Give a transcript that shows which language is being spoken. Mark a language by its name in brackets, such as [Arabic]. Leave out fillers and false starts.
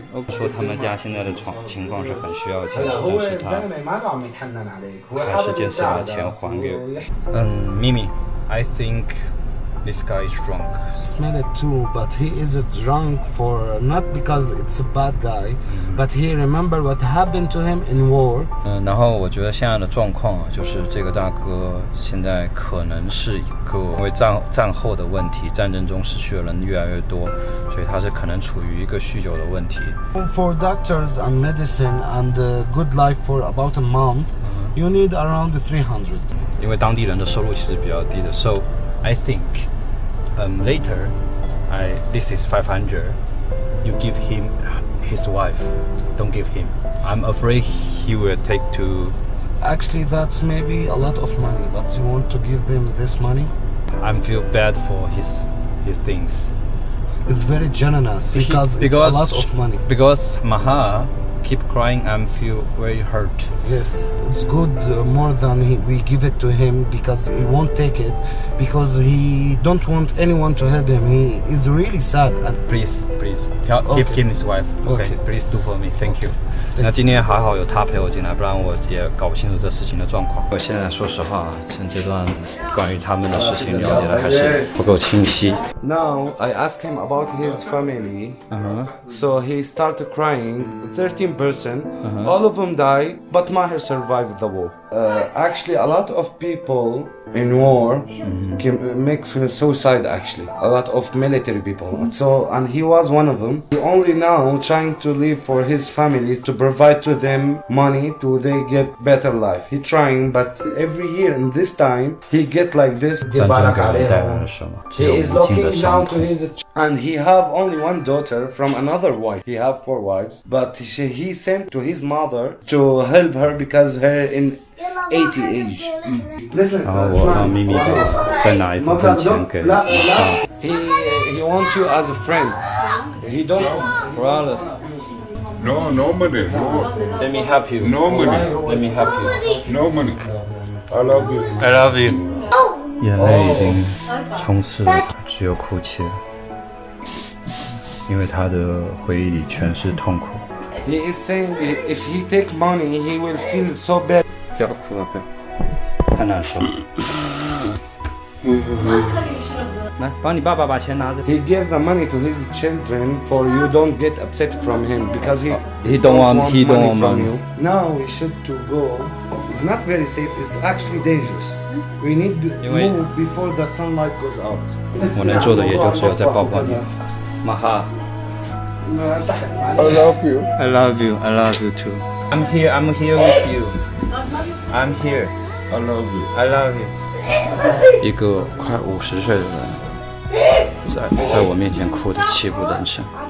[Chinese] 说他们家现在的情况是很需要钱，但是他还是坚持把钱还给我。咪咪 ， [English] I think this guy is drunk. Smell it too, but he is drunk for not because it's a bad guy, but he remember what happened to him in war. [Chinese] 然后我觉得现在的状况啊，就是这个大哥现在可能是一个因为战后的问题，战争中失去的人越来越多，所以他是可能处于一个酗酒的问题。 [English] For doctors and medicine and good life for about a month, you need around 300. [Chinese] 因为当地人的收入其实比较低的 ， [English] so I think, later, this is 500. You give him his wife. Don't give him. I'm afraid he will take to. Actually, that's maybe a lot of money, but you want to give them this money? I feel bad for his things. It's very generous because it's a lot of money. Because Maha keep crying and feel very hurt. Yes, it's good more than we give it to him because he won't take it because he don't want anyone to help him. He is really sad. And Please, give him his wife. Okay, please do for me. Thank you. [Chinese] 那今天还好有他陪我进来，不然我也搞不清楚这事情的状况。我现在说实话，现阶段关于他们的事情了解的还是不够清晰。 [English] Now I asked him about his family, so he started crying. 13 person, all of them died, but Maher survived the war. Actually, a lot of people in war can make suicide. Actually, a lot of military people. So, and he was one of them. He only now trying to live for his family to provide to them money to they get better life. He trying, but every year in this time he get like this. He is looking down to his, and he have only one daughter from another wife. He have 4 wives, but he sent to his mother to help her because her in 80 age. Listen, [Chinese] 然后我让咪咪再拿一部分钱给他。 [English] he wants you as a friend. He don't brother. No money. No. Let me help you. No money. Let me help you. No money. I love you. I love you. [Chinese] 眼泪已经充斥了，只有哭泣了，因为他的回忆里全是痛苦。 [English] He is saying if he take money, he will feel so bad. [Chinese] 不要哭了，不要，太难受了。来，帮你爸爸把钱拿着。 [English] He gave the money to his children for you don't get upset from him because he don't want money from money. you. Now we should to go. It's not very safe. It's actually dangerous. We need to move before the sunlight goes out. [Chinese] 我能做的也就只有在抱抱你。马哈 [English] I love you. I love you. I love you too. I'm here with you. I'm here. I love you. I love you. [Chinese] 一个快50岁的人，在我面前哭得泣不成声。